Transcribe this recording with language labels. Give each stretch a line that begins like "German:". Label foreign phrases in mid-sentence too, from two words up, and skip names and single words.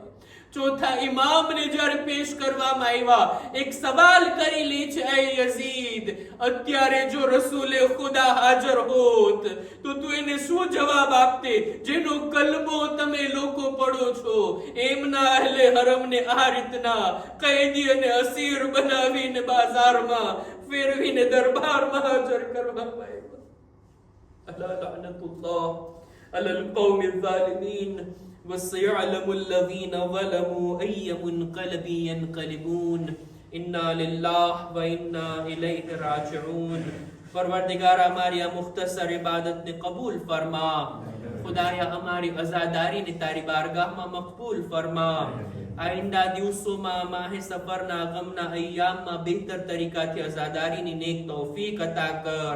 Gujarati: ચોથા ઇમામને જ્યારે પેશ કરવામાં આવ્યા, એક સવાલ કરી લે છે, એ યઝીદ, અત્યારે જો રસૂલે ખુદા હાજર હોત તો તું એને શું જવાબ આપતે, જેનો કલબો તમે લોકો પડો છો? એમના અહેલે હરમને આ રીતના કૈદી અને અસીર બનાવીને બાજારમાં ફેરવીને દરબારમાં હાજર કરવામાં આવ્યા.
Arabic: الله لعنة الله. على القوم الظالمين وسيعلم الذين ظلموا أي منقلب ينقلبون إنا لله وإنا إليه راجعون.
Gujarati: પરવરદિગાર હમારી મુખ્તસર ઇબાદત ને કબૂલ ફરમા. ખુદાયા હમારી અઝાદારી ને તારી બારગાહ માં મકબૂલ ફરમા. આઇન્દા દિવસો માહ સફરના ગમના અય્યામ માં બહેતર તરીકા થી અઝાદારી ને નેક તૌફીક અતા કર.